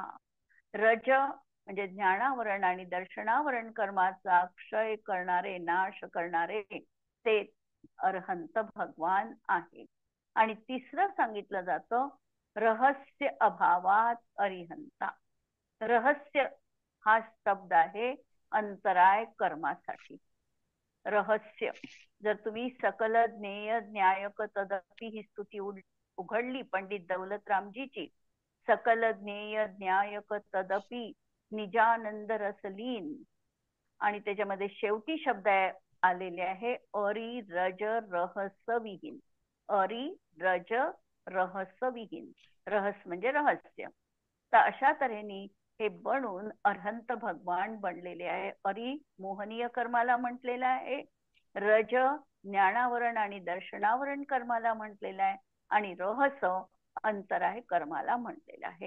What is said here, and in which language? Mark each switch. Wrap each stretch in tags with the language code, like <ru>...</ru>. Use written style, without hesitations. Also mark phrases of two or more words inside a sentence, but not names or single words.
<mr>रज म्हणजे ज्ञानावरण आणि दर्शनावरण कर्माचा क्षय करणारे, नाश करणारे ते अरहंत भगवान आहे. आणि तिसरं सांगितलं जातं रहस्य अभावात अरिहंता. रहस्य हा शब्द आहे अंतराय कर्मासाठी. रहस्य, जर तुम्ही</mr> <hi>सकल ज्ञेय ज्ञायक तदपि</hi> <mr>ही स्तुती उघडली पंडित दौलतरामजीची,</mr> <hi>सकल ज्ञेय ज्ञायक तदपि निजानंद रसलीन,</hi> <mr>आणि त्याच्यामध्ये शेवटी शब्द आलेले आहे</mr> <hi>अरि रज रहस्यविहीन. अरि रज रहस्यविहीन.</hi> <mr>रहस्य म्हणजे रहस्य. तर अशा तऱ्हेने हे बनून अरहंत भगवान बनलेले आहे. अरि मोहनीय कर्माला म्हटलेला आहे, रज ज्ञानावरण आणि दर्शनावरण कर्माला म्हटलेला आहे, आणि रहस्य अंतराय कर्माला म्हटलेला आहे.</mr>